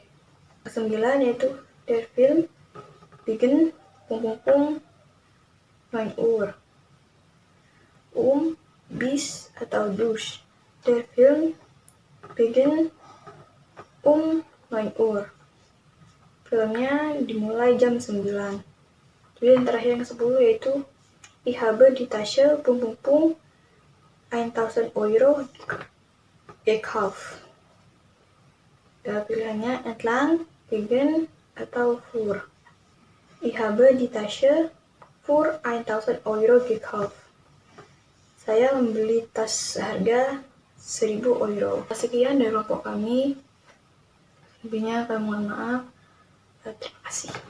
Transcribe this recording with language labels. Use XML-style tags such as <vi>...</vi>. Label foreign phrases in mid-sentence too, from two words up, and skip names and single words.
<de>9 yaitu der Film beginnt 9 Uhr. Bis, atau durch. Der Film beginnt 9 Uhr.</de> <id>Filmnya dimulai jam 9. Jadi yang terakhir yang ke-10 yaitu</id> <de>Ich habe die Tasche 1.000 Euro gekauft.</de> <id>Pilihannya</id> <de>entlang, gegen,</de> <id>atau für.</id> <de>Ich habe die Tasche für 1.000 Euro gekauft.</de> <id>Saya membeli tas seharga 1.000 euro. Sekian dari kelompok kami. Lebihnya kami mohon maaf. Terima kasih.</id>